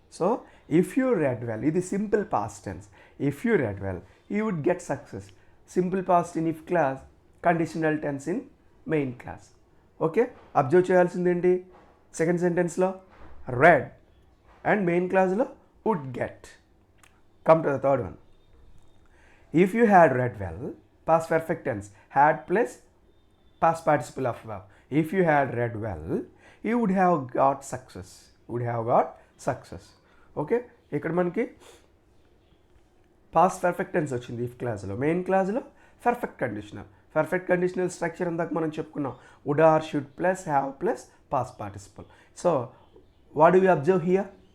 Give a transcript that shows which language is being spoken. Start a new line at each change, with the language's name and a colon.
English: So if you read well, ఇది simple past tense. If you read well you would get success, simple past in if clause, conditional tense in main clause.
Telugu: Okay, observe చేయాల్సింది ఏంటి, second సెంటెన్స్లో red and main క్లాస్లో would get.
English: Come to the third one. If you had read well, past perfect tense, had plus past participle of verb. If you had read well, you would have got success. Would have got success. Okay?
Telugu: ఇక్కడ మనకి past perfect tense వచ్చింది if క్లాస్లో. Main క్లాస్లో perfect conditional. Perfect conditional structure అందాక మనం చెప్పుకున్నాం.
English: Would or should plus have plus past participle. So what do we observe here?